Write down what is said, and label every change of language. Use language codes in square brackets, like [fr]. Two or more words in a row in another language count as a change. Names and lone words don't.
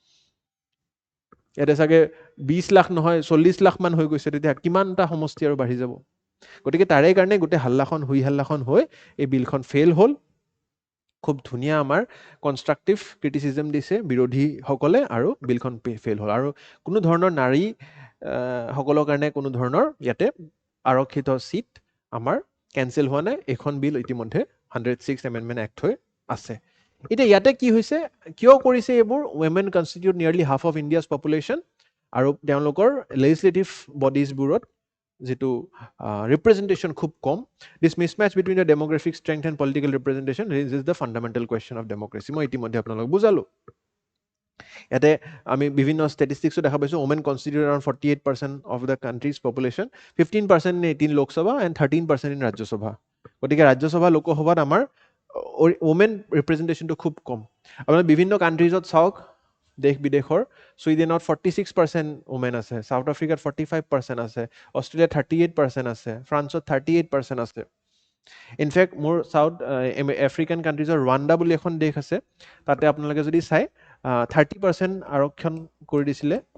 [as] ইয়াতে চাগে 20 লাখ নহয় 40 লাখ মান হৈ গৈছে তেতিয়া কিমানটা সমষ্টি আৰু বাঢ়ি যাব গতিকে তাৰে কাৰণে গোটেই হাল্লাখন হৈ এই বিলখন ফেল হ'ল খুব ধুনীয়া আমাৰ [en] constructive criticism [as] দিছে বিৰোধী সকলে আৰু বিলখন ফেল হ'ল আৰু কোনো ধৰণৰ নাৰী সকলৰ কাৰণে কোনো ধৰণৰ ইয়াতে আৰক্ষিত সিট আমাৰ কেনসেল হোৱা নাই এখন বিল ইতিমধ্যে 106 [en] amendment act [as] হৈ আছে এতিয়া ইয়াতে কি হৈছে কিয় কৰিছে এইবোৰ [en] women constitute nearly half of India's population [as] আৰু তেওঁলোকৰ [en] legislative bodies [as] বোৰত যেটো representation খুব কম [en] this mismatch between the demographic strength and political representation raises the fundamental question of democracy [as] মই ইতিমধ্যে আপোনালোক বুজালো ইয়াতে আমি বিভিন্ন statistics দেখা [en] পাইছো women constitute around 48% of the country's population 15% in 18 Lok Sabha and 13% in [as] Rajya Sabha গতিকে ৰাজ্য সভা লোক সভাত আমাৰ [en] women representation [as] to খুব কম আপোনাৰ বিভিন্ন কান্ট্ৰিজত চাওক দেশ বিদেশৰ সুইডেনত 46% women আছে সাউথ আফ্ৰিকাত 45% আছে অস্ট্ৰেলিয়াত 38% আছে ফ্ৰান্সত 38% আছে ইনফেক্ট মোৰ [en] South African countries [as] ৰুৱাণ্ডা বুলি এখন দেশ আছে তাতে আপোনালোকে যদি চাই 30% আৰক্ষণ কৰি দিছিলে